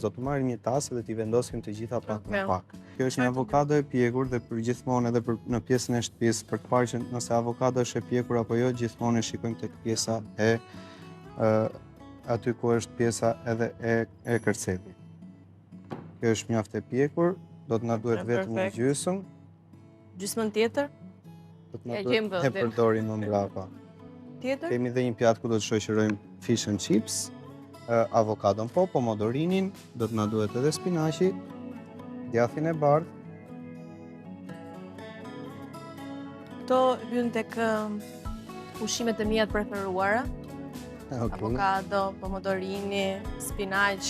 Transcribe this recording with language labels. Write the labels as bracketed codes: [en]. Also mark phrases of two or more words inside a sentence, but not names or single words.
[sq] Do të marrim një tasë dhe t'i vendosim të gjitha pak me pak. Kjo është një avokado e pjekur dhe për gjithmonë edhe në pjesën e shtëpisë, për të parë që nëse avokado është e pjekur apo jo, gjithmonë e shikojmë tek pjesa e aty ku është pjesa edhe e kërcelit. Kjo është mjaft e pjekur, do të na duhet vetëm një gjysmë. Gjysmën tjetër? Do të na duhet e përdorim më mbrapa. Tjetër? Kemi dhe një pjatë ku do të shoqërojmë [en] fish and chips, [sq] avokadon po, pomodorinin, do të na duhet edhe spinaqi, djathin e bardhë. Këto hyn tek ushqimet e mia të preferuara. Avokado, pomodorini, spinaq.